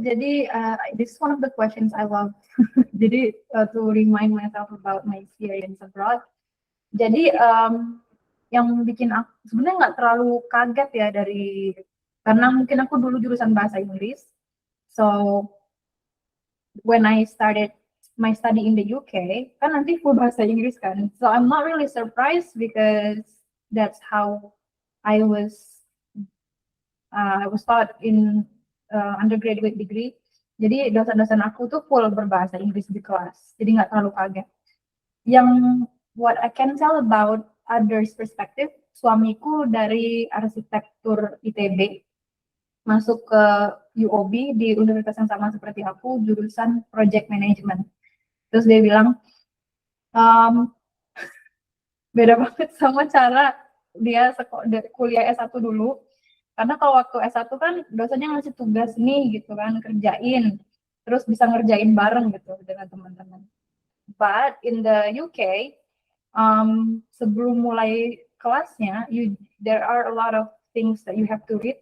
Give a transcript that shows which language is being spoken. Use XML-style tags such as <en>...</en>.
<id>Jadi,</id> <en>this is one of the questions I love. Jadi, to remind myself about my experience abroad.</en> <id>Jadi, yang bikin aku sebenarnya nggak terlalu kaget ya karena mungkin aku dulu jurusan bahasa Inggris.</id> <en>So, when I started my study in the UK,</en> <id>kan nanti full bahasa Inggris kan.</id> <en>So, I'm not really surprised because that's how I was taught in undergraduate degree.</en> <id>Jadi dosen-dosen aku tuh full berbahasa Inggris di kelas, jadi nggak terlalu kaget. Yang</id> <en>what I can tell about others perspective,</en> <id>suamiku dari arsitektur ITB, masuk ke UOB di universitas yang sama seperti aku, jurusan project management. Terus dia bilang, beda banget sama cara dia kuliah S1 dulu. Karena kalau waktu S1 kan dosennya ngasih tugas nih gitu kan, kerjain. Terus bisa ngerjain bareng gitu dengan teman-teman.</id> <en>But in the UK,</en> <id>sebelum mulai kelasnya,</id> <en>there are a lot of things that you have to read.</en>